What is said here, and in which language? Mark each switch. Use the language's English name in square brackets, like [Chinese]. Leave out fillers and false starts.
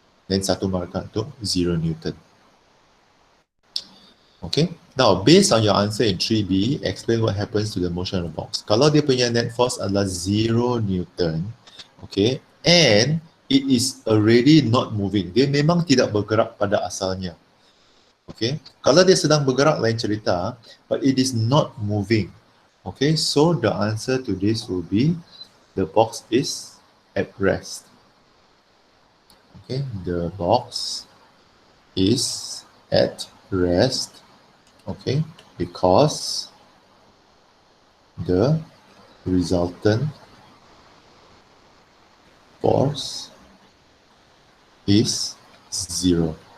[Malay] Then 1 markah untuk 0 Newton. [English] Okay, now based on your answer in 3B, explain what happens to the motion of the box. [Malay] Kalau dia punya [English] net force adalah 0 Newton, okay, and it is already not moving. [Malay] Dia memang tidak bergerak pada asalnya. Okay, kalau dia sedang bergerak lain cerita, [English] but it is not moving. Okay, so the answer to this will be the box is at rest. Okay, the box is at rest, okay, because the resultant force is 0.